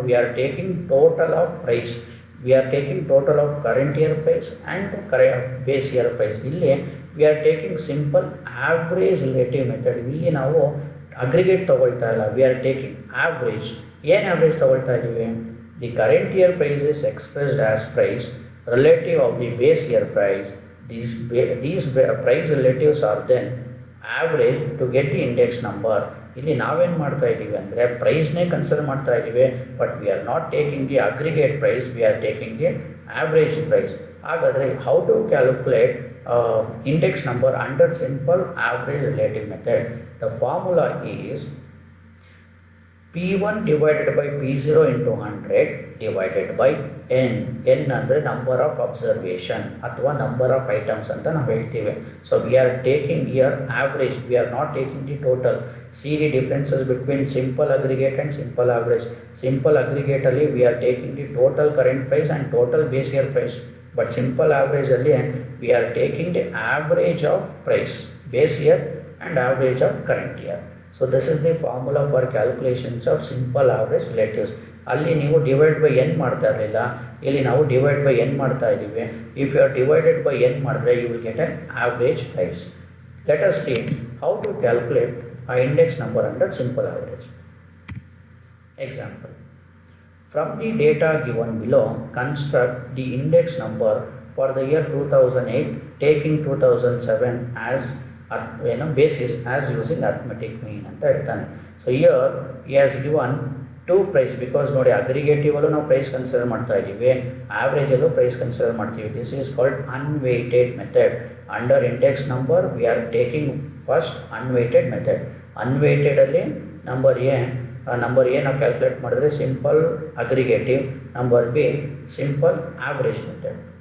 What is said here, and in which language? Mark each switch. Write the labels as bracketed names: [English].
[English] We are taking total of price, we are taking total of current year price and base year price. ಇಲ್ಲಿ we are taking simple average relative method. [Kannada] ಇಲ್ಲಿ ನಾವು aggregate ತೊಗೊಳ್ತಾ ಇಲ್ಲ, [English] We are taking average. [Kannada] ಏನು average ತೊಗೊಳ್ತಾ ಇದ್ದೀವಿ? [English] The current year price is expressed as price relative of the base year price. These price relatives are then average to get the index number. [Kannada] ಇಲ್ಲಿ ನಾವೇನು ಮಾಡ್ತಾ ಇದ್ದೀವಿ [English] ಅಂದರೆ ಪ್ರೈಸ್ನೇ ಕನ್ಸಿಡರ್ ಮಾಡ್ತಾ ಇದ್ದೀವಿ, but we are not taking the aggregate price, we are taking the average price. ಹಾಗಾದರೆ how to calculate index number under simple average relative method. The formula is P1 divided by P0 into 100 divided by n. [Kannada] n ಅಂದರೆ [English] number of observation [Kannada] ಅಥವಾ [English] number of items [Kannada] ಅಂತ ನಾವು ಹೇಳ್ತೀವಿ. [English] So we are taking year average, we are not taking the total. See the differences between simple aggregate and simple average. Simple ಅಗ್ರಿಗೇಟಲ್ಲಿ we are taking the total current price and total base year price. But simple ಆವ್ರೇಜಲ್ಲಿ we are taking the average of price, base year and average of current year. So this is the formula for calculations of simple average relatives. [Kannada] ಅಲ್ಲಿ ನೀವು [English] divide by n [Kannada] ಮಾಡ್ತಾ ಇರಲಿಲ್ಲ, ಇಲ್ಲಿ ನಾವು divide by N ಮಾಡ್ತಾ ಇದ್ದೀವಿ. [English] if you are divided by n [Kannada] ಮಾಡಿದ್ರೆ [English] You will get an average price. Let us see how to calculate a index number under simple average. Example. From the data given below, construct the index number for the year 2008 taking 2007 as basis as using arithmetic mean [Kannada] ಅಂತ ಹೇಳ್ತಾನೆ. [English] so here he has given two price, because [Kannada] ನೋಡಿ aggregative ಅಲ್ಲೂ ನಾವು price consider ಮಾಡ್ತಾ ಇದ್ದೀವಿ, average ಅಲ್ಲೂ price consider ಮಾಡ್ತೀವಿ. [English] This is called unweighted method. Under index number we are taking first unweighted method. [Kannada] ಅನ್ವೇಟೆಡಲ್ಲಿ number A ನಾವು ಕ್ಯಾಲ್ಕುಲೇಟ್ ಮಾಡಿದ್ರೆ simple aggregative, number B simple average method.